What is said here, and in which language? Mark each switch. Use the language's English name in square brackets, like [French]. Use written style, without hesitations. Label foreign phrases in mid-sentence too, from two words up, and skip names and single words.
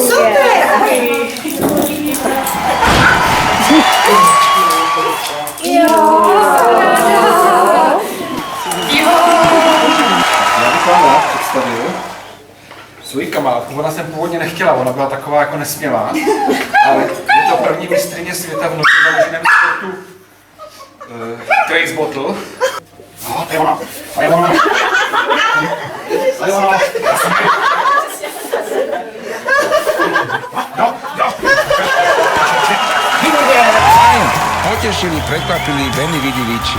[Czech] Já bych vám rád představil svoji kamarádku. Ona jsem původně nechtěla, ona byla taková jako nesmělá, ale je to první mistryně světa v noci založeném sportu Grace Bottle. No, to je ona. To je ona. To je ona. No, no. Fajn. [Slovak] Potešili, prekvapili, veľmi vidiviči.